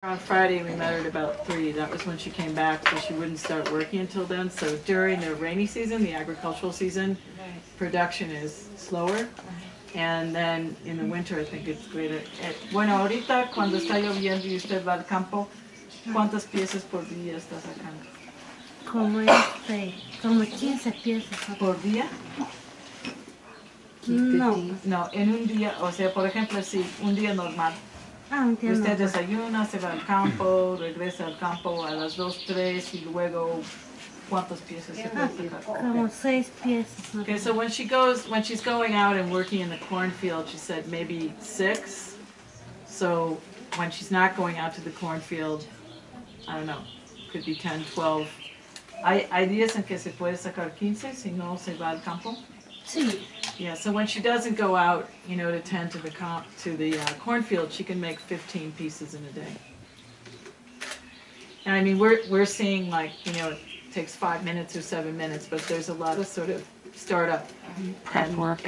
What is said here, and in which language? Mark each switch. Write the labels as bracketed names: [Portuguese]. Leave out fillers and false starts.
[English] On Friday, we met her at about 3. That was when she came back, so she wouldn't start working until then. So during the rainy season, the agricultural season, production is slower. And then in the winter, I think it's greater. [Spanish] Bueno, ahorita cuando está lloviendo y usted va al campo, ¿cuántas piezas por día está sacando? Como 15 piezas. ¿Por día? No. No, en un día, o sea, por ejemplo, si un día normal. Entiendo. Usted desayuna, se va al campo, regresa al campo a las 2, 3 y luego, ¿cuántas piezas se puede sacar? Como 6 piezas. [English] Okay, so when she's going out and working in the cornfield, she said maybe 6. So when she's not going out to the cornfield, I don't know, could be 10, 12. [Spanish] Hay días en que se puede sacar 15 si no se va al campo. Sí. [English] Yeah, so when she doesn't go out, to tend to the cornfield, she can make 15 pieces in a day. And I mean, we're seeing like, it takes 5 minutes or 7 minutes, but there's a lot of sort of startup prep work